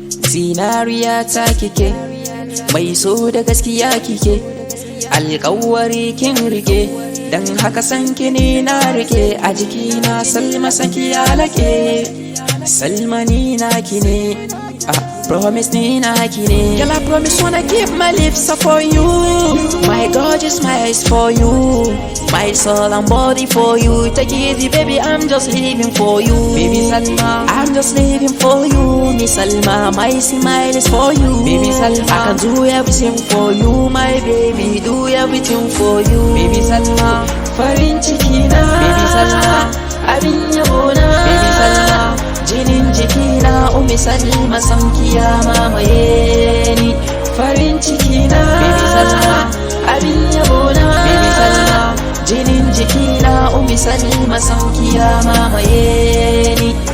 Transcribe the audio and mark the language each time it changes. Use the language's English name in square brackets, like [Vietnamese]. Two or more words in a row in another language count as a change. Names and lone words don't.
[Hausa] Zinariya ta kike, mai so da gaskiya kike, alƙawari kin rike, dan haka san ki ne na rike, a jikina Salma san ki ya laƙe. Salma ni na ki ne, ah, promise ni na ki ne. [English] Girl, I promise wanna keep my lips up for you. My gorgeous smile is for you. My soul and body for you. Take it easy, baby, I'm just living for you. Baby Salma, I'm just living for you. Miss Salma, my smile is for you. Baby Salma, I can do everything for you. My baby, do everything for you. [Hausa] Baby Salma, farin ciki na. Baby Salma, abin yabo na. Baby Salma, jinin jiki na. Ummi Salma, son ki ya mamaye ni. Farin ciki na. Baby Salma, abin yabo na. Baby Salma, jinin jiki na. Ummi Salma, son ki ya mamaye ni.